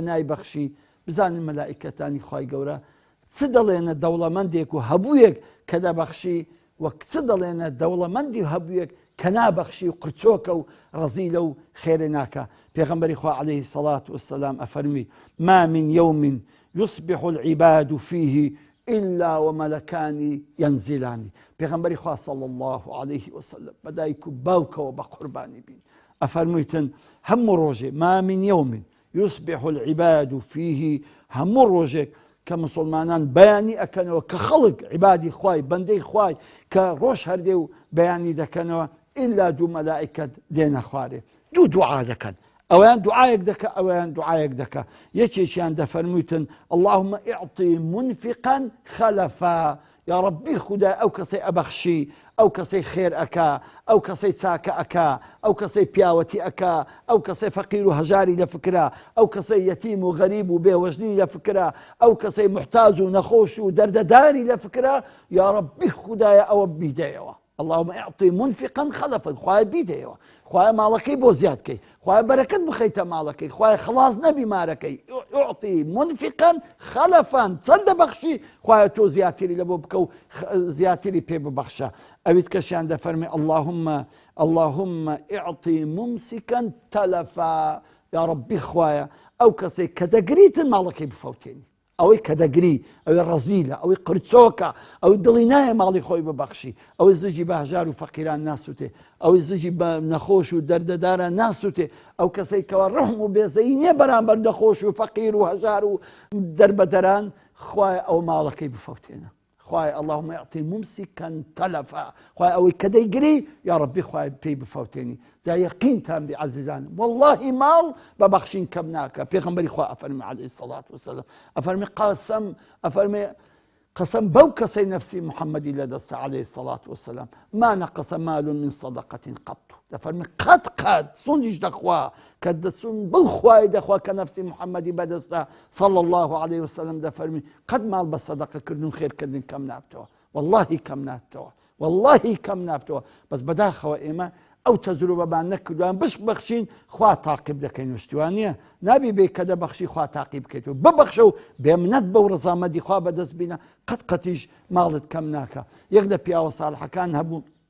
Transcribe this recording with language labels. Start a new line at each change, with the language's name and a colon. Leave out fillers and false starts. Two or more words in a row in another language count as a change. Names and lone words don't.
Central Kurdish: نایبەخشی بزانن مەلائیکەتانی خوای گەورە چ دەڵێنە دەوڵەمەندێک و هەبوویەک کە دەبەخشی وەک چ دەڵێنە دەوڵەمەندی و هەبوویەک کە نابەخشی و قرچۆکە و ڕەزیلە و خێرێ ناکە پێغەمبەری خوا
Arabic: عەلەیهی سەڵات وەسەلام
Central Kurdish: ئەفەرمی
Arabic: ما من يوم يصبح العباد فيه إلا وملكان ينزلان
Central Kurdish: پێغەمبەری خوا
Arabic: صلى الله عليه وسلم
Central Kurdish: بەدایک و باوکەوە بە قوربانی بین ئەفەرموویتن هەموو ڕۆژێ
Arabic: ما من يوم يصبح العباد فيه
Central Kurdish: هەموو ڕۆژێک کە مسلمانان بەیانی ئەکەنەوە کە خەڵک عیبادی خوای بەندەی خوای کە ڕۆژ هەردێ و بەیانی دەکەنەوە ئیلا دوو مەلائیکەت دێنە خوارێ دوو دوعا دەکەن ئەویان دوعایەک دەکە ئەویان دوعایەک دەکە یەکێکیان دەفەرموویتن
Arabic: اللهم اعطي منفقا خلفا یا ربی
Central Kurdish: خودای ئەو کەسەی ئەبەخشی ئەو کەسەی خێر ئەکا ئەو کەسەی چاکە ئەکا ئەو کەسەی پیاوەتی ئەکا ئەو کەسەی فەقیر و هەژاری لە فکرا ئەو کەسەی یەتیم و غەریب و بێوەژنی لە فکرا ئەو کەسەی محتاج و نەخۆش و دەردەداری لە فکرا
Arabic: یا ربی
Central Kurdish: خودایە ئەوە بیدەیەوە
Arabic: اللهم اعطي منفقا خلفا
Central Kurdish: خوای بیدەیەوە خوای ماڵەکەی بۆ زیادکەی خوای بەرەکەت بخەیتە ماڵەکەی خوای خلاص نەبی مارەکەی
Arabic: اعطي منفقا خلفا
Central Kurdish: چەندە بەخشی خوای تۆ زیاتری لە بۆ بکە و زیاتری پێ ببەخشە ئەویت کەشیان دەفەرمێ
Arabic: اللهم اعطي ممسكا تلفا یا ربی
Central Kurdish: خوایە ئەو کەسێک کە دەگریتن ماڵەکەی بفەوتێنی ئەوەی کە دەگری ئەوەی ڕەزیلە ئەوەی قرچۆکە ئەوەی دڵی نایە ماڵی خۆی ببەخشی ئەوەی زگی بە هەژار و فەقیران ناسووتێ ئەوەی زگی بە نەخۆش و دەردەدارە ناسووتێ ئەو کەسەی کەوە ڕەحم و بێزەیی نییە بەرامبەر نەخۆش و فەقیر و هەژار و دەربەدەران خوایە ئەو ماڵەکەی بفەوتێنە خوای
Arabic: اللهم اعطي ممسكا تلفا
Central Kurdish: خوای ئەوەی کە دەیگری
Arabic: یا ربی
Central Kurdish: خوای پێی بفەوتێنی جا یەقینتان بێ عەزیزانم والله ماڵ بەبەخشین کەم ناکە پێغەمبەری خوا ئەفەرمێ
Arabic: عەلەیهی السەڵات وەسەلام
Central Kurdish: ئەفەرمێ قسم بەو کەسەی نەفسی محەممەدی لەدەستە
Arabic: عەلەیهی السەڵات وەسەلام ما نەقەسە مال من صەدەقەة قەط
Central Kurdish: دەفەرمێ قەت سوندیش دەخوا کە دەسون بەو خوای دەخوا کە نەفسی محەممەدی بەدەستە
Arabic: صلى الله عليه وسلم
Central Kurdish: دەفەرمی قەت ماڵ بە سەدەقەکردن و خێرکردن کەم نابتەوە واللهی کەم نابتەوە واللهی کەم نابتەوە بەس بەداخەوە ئێمە ئەو تەجروبەمان نەکردوان بەخشین خوا تاقیب دەکەین وشتیوان نییە نابی بێ کە دەبەخشی خوا تاقیب بکەیتەوە ببەخشە و بێمنەت بەو ڕەزامەندی خوا بەدەست بینە قەتیش ماڵت کەم ناکە یەک لە پیاوە ساڵحەکان هەبوو